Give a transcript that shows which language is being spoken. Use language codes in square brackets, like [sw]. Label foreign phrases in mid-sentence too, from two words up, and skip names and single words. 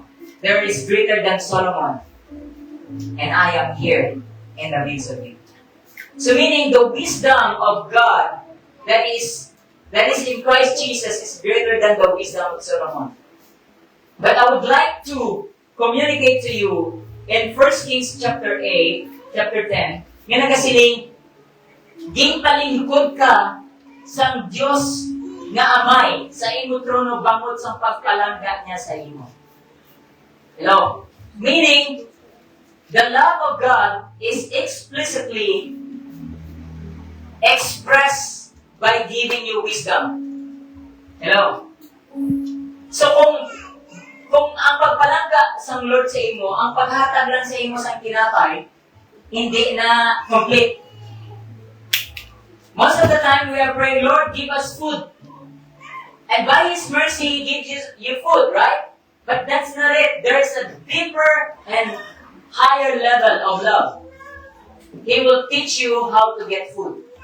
[en] There is greater than Solomon. And I am here in the midst of you. So meaning the wisdom of God that is in Christ Jesus is greater than the wisdom of Solomon. But I would like to communicate to you in 1 Kings chapter 8, chapter 10, [hil] nga nagasiling, ging palingkod ka sang Diyos nga amay sa imo trono bangod sang pagpalangga niya sa imo. [en] Hello? Meaning, the love of God is explicitly expressed by giving you wisdom. Hello? [hil] So kung ang pagpalangga sa Lord sa imo, ang paghatag lang sa imo sa kinatay, hindi na complete. [en] Most of the time we are praying, Lord, give us food. And by His mercy, He gives you food, right? But that's not it. There's a deeper and higher level of love. He will teach you how to get food.